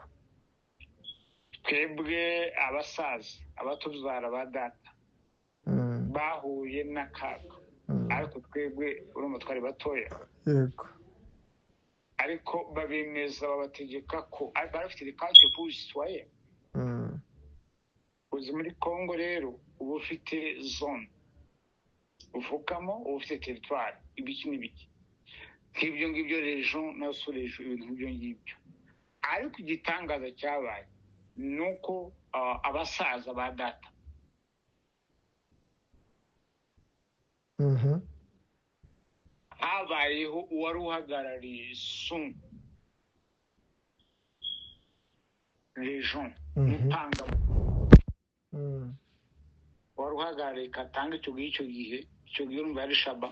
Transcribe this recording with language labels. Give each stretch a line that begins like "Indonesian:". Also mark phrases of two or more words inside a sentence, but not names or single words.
Kinyarwanda: Twebwe abasaza abatubyara ba data bahuye n'akaga, ariko twebwe urumva twari batoya. Yego. Ariko babemeza babategeka ko barafite
French: carte pour citoyen.
Kinyarwanda: Uzi muri Congo rero uba ufite zone uvukamo, uba ufite territoire, ibiki n'ibiki nk'ibyo ngibyo, region na sous-region, ibintu nk'ibyo ngibyo. Ariko igitangaza cyabaye ni uko abasaza ba data habayeho uwari uhagarariye sun region mupanga wari uhagarariye Katanga icyo gihe urumva yari Shaba